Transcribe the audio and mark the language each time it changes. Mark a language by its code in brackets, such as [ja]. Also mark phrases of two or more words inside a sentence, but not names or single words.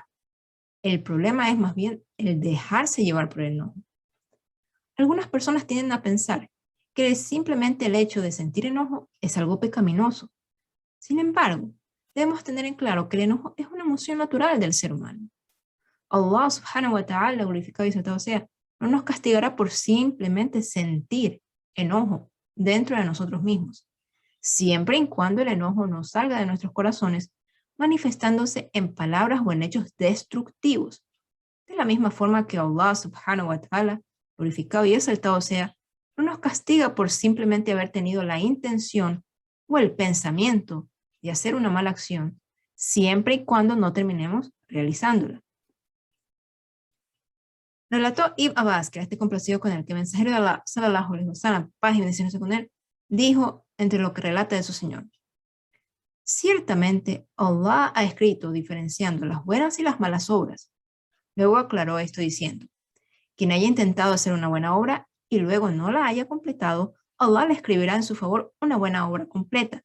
[es] El problema es más bien el dejarse llevar por el enojo. Algunas personas tienden a pensar que simplemente el hecho de sentir enojo es algo pecaminoso. Sin embargo, debemos tener en claro que el enojo es una emoción natural del ser humano. [ar] الله سبحانه وتعالى, [es] glorificado y exaltado sea, no nos castigará por simplemente sentir enojo dentro de nosotros mismos, siempre y cuando el enojo no salga de nuestros corazones manifestándose en palabras o en hechos destructivos. De la misma forma que [ar] الله سبحانه وتعالى, [es] glorificado y exaltado sea, no nos castiga por simplemente haber tenido la intención o el pensamiento de hacer una mala acción, siempre y cuando no terminemos realizándola. Relató Ibn Abbas, que esté complacido con él, que el mensajero de Allah, [ar] صلى الله عليه وسلم, [es] paz y bendiciones con él, dijo entre lo que relata de su Señor: ciertamente Allah ha escrito diferenciando las buenas y las malas obras. Luego aclaró esto diciendo: quien haya intentado hacer una buena obra y luego no la haya completado, Allah le escribirá en su favor una buena obra completa.